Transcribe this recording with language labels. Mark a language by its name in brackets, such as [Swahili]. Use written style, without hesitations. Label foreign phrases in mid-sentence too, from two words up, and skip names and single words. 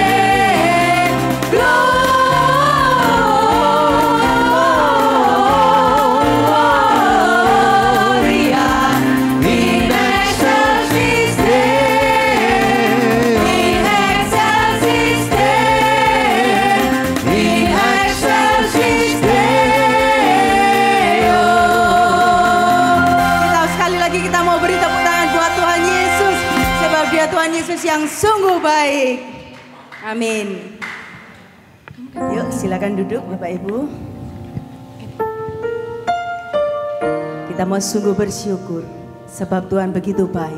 [Latin] Gloria in excelsis Deo. In excelsis Deo. In excelsis Deo. [Indonesian] Kita sekali lagi kita mau beri tepuk tangan buat Tuhan Yesus, sebab Dia Tuhan Yesus yang sungguh baik. Amin. Yuk silakan duduk Bapak Ibu. Kita mau sungguh bersyukur sebab Tuhan begitu baik.